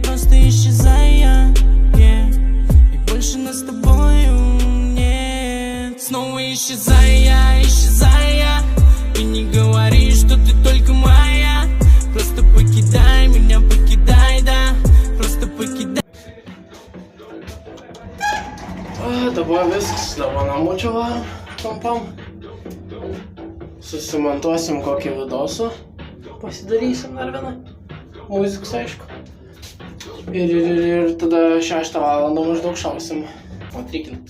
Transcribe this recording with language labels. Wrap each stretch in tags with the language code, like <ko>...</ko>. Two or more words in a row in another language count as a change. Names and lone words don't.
<ru>Просто исчезая, и больше нас с тобою нет. Снова исчезая, и не говори, что ты только моя. Просто покидай меня, покидай, да. Просто покидай.</ru> <lt>Dabar viskas, dabar namo čia varom, kampam. Susimontuosim kokį vidosą, pasidarysim dar vieną, muzikus aišku. Ir tada 6 valandą maždaug šausim patrikint.</lt>